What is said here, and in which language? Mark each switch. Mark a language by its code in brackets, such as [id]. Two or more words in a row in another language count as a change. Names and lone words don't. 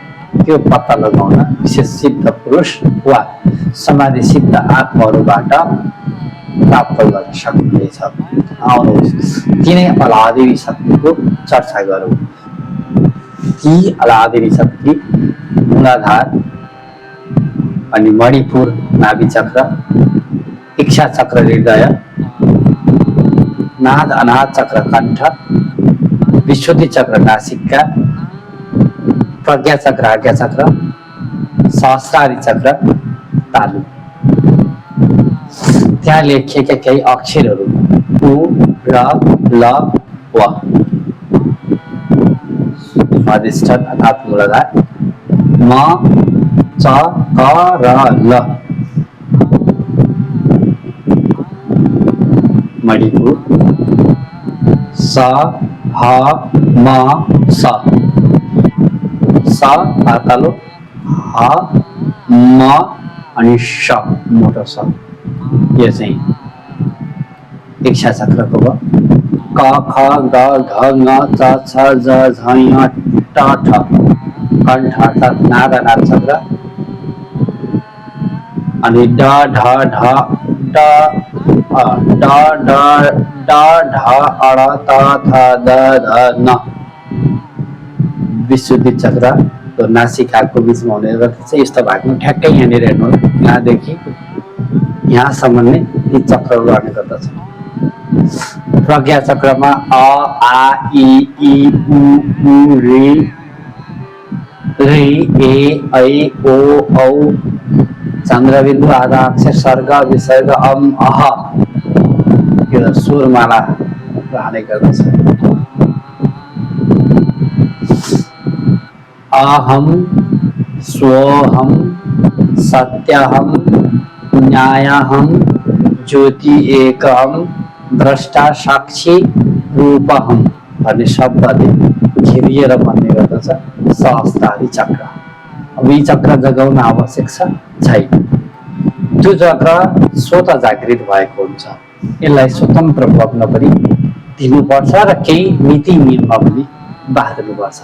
[ne] त्यो पत्ता लगाउन विशेष सिद्ध पुरुष वा समाधि सिद्ध आत्माहरूबाट प्राप्त गर्न सक्नुहुनेछ। आउनुहोस्, तिनै अलादिनी शक्तिको चर्चा गरौँ। ती अलादिनी शक्ति मूलाधार अनि मणिपुर नाभि चक्र, इच्छा चक्र हृदय, नाद अनाद चक्र कण्ठ, विशुद्धि चक्र नासिका, प्रज्ञा चक्र आज्ञा चक्र, सहस्रादि चक्र तालु। त्यहाँ लेखिएका केही अक्षरहरू उ र ल व स्वादिष्ठान अर्थात् मूलाधार, म च क र ल मणिपुर, स ह म स पातालो, ह म अनि श मोटो स। यो चाहिँ इच्छा चक्रको भयो। क ख ग घ ङ च छ ज झ ञ ट ठ कण्ठ अर्थात् नाद अनाद चक्र। अनि ड ढ ढ ड ड ढ अड त थ द ध न विशुद्धि चक्र नासिकाको बिचमा हुने गर्दछ। यस्तो भागमा ठ्याक्कै यहाँनिर हेर्नु, यहाँदेखि यहाँसम्म नै ती चक्रहरू रहने गर्दछ। प्रज्ञा चक्रमा अ आ इ उ ऋ ए ऐ ओ औ चन्द्रबिन्दु आधा अक्षर सर्ग विसर्ग अम अह यो सुरमाला रहने गर्दछ। [sa] अहम स्वहम सत्यहम न्यायहम ज्योति एकहम द्रष्टा साक्षी रूपहम [ne] भन्ने शब्दले घेरिएर भन्ने गर्दछ सहस्रादि चक्र। अब यी चक्र जगाउन आवश्यक छ छैन? त्यो चक्र स्वतः जागृत भएको हुन्छ। यसलाई स्वतन्त्र बग्न पनि दिनुपर्छ र केही नीति नियममा पनि बाँध्नुपर्छ।